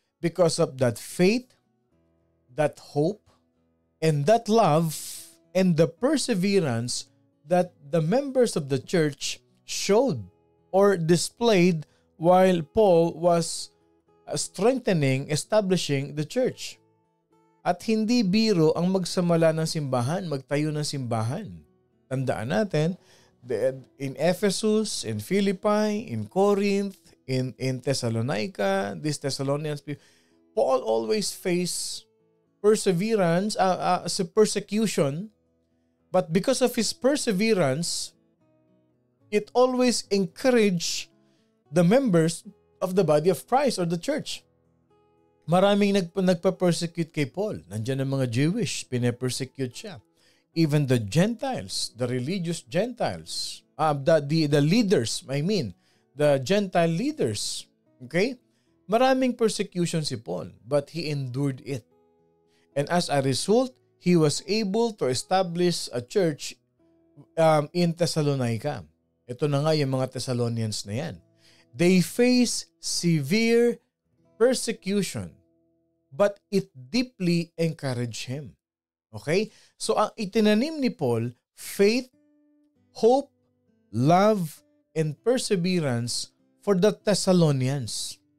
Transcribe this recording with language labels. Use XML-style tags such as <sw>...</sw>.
<en>Because of that faith, that hope, and that love, and the perseverance that the members of the church showed or displayed while Paul was establishing the church.</en> <tl>At hindi biro ang magsamala ng simbahan, magtayo ng simbahan. Tandaan natin,</tl> <en>in Ephesus, in Philippi, in Corinth, in Thessalonica, these Thessalonians, Paul always faced perseverance, persecution, but because of his perseverance, it always encouraged the members of the body of Christ or the church.</en> <tl>Maraming nagpa-persecute kay Paul. Nandiyan ang mga Jewish, pine-persecute siya.</tl> <en>Even the Gentiles, the religious Gentiles, the leaders, the Gentile leaders. Okay?</en> <tl>Maraming persecution si Paul,</tl> <en>but he endured it. And as a result, he was able to establish a church in Thessalonica.</en> <tl>Ito na nga yung mga Thessalonians na yan.</tl> <en>They face severe persecution, but it deeply encouraged him. Okay? So</en> <tl>ang itinanim ni Paul,</tl> <en>faith, hope, love, and perseverance for the Thessalonians.</en>